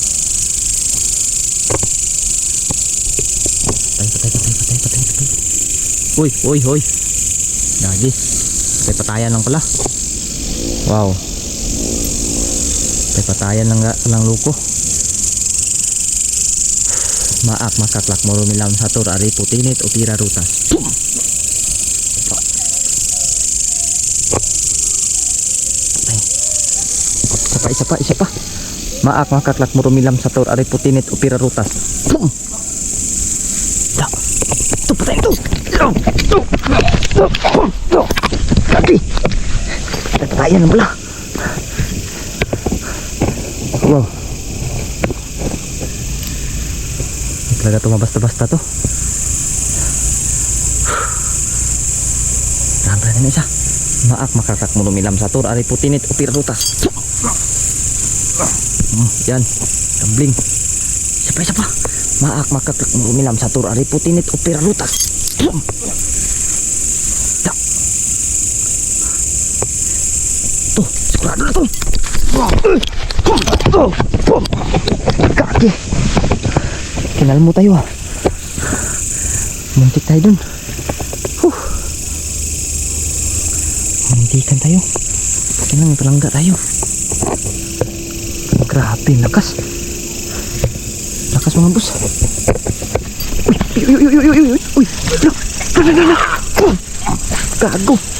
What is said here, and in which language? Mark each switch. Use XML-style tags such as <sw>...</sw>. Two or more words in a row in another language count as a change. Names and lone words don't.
<tl>Hoy. Lagi. Patayan lang pala. Wow. Patayan lang luko. Maak makaklak murumilam satur ari putinit opira rutas. Isa pa. Maak makaklak murumilam satur ari putinit opira rutas. Da. Tuh patay itu. Lagi. Patayan pala. Wow. Talaga to mabasta-basta to. Rampa na isa. Maak makaklak murumilam satur ari putinit opira rutas. Yan. Gambling. Isa pa. Maak makaklak murumilam satur ari putinit opira rutas. Tuh, sigurado na to. Kaki. Kinal mo tayo ah. Muntik tayo dun. Muntikan tayo. Kailangan palangga tayo. Grabe, lakas. Lakas mga boss. Uy. Gago.</tl>